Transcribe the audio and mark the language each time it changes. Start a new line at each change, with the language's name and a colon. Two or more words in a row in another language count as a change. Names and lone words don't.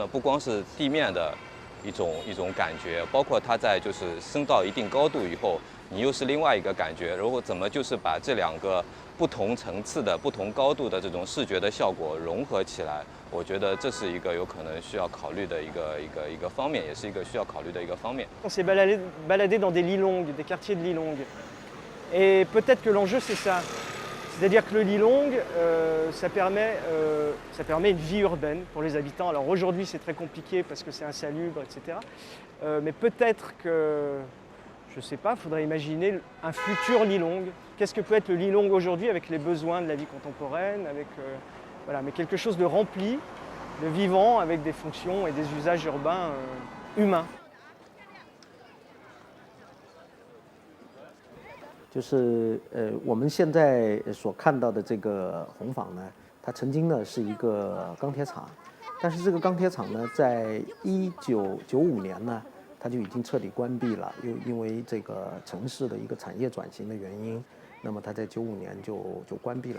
Chinese: 不光是地面的一种感觉，包括它在就是升到一定高度以后，你又是另外一个感觉。如果怎么就是把这两个不同层次的、不同高度的这种视觉的效果融合起来，我觉得这是一个有可能需要考虑的一个方面，也是一个需要考虑的一个方面。
French: On s'est baladé dans des Lilong, des quartiers de Lilong, et peut-être que l'enjeu c'est ça. C'est-à-dire que le Lilong, ça permet une vie urbaine pour les habitants. Alors aujourd'hui c'est très compliqué parce que c'est insalubre, etc. Mais peut-être que, je ne sais pas, il faudrait imaginer un futur Lilong. Qu'est-ce que peut être le Lilong aujourd'hui avec les besoins de la vie contemporaine, voilà, mais quelque chose de rempli, de vivant, avec des fonctions et des usages urbains humains.
Chinese: 就是我们现在所看到的这个红坊呢，它曾经呢是一个钢铁厂，但是这个钢铁厂呢，在1995年呢，它就已经彻底关闭了，因为这个城市的一个产业转型的原因，那么它在95年就关闭了。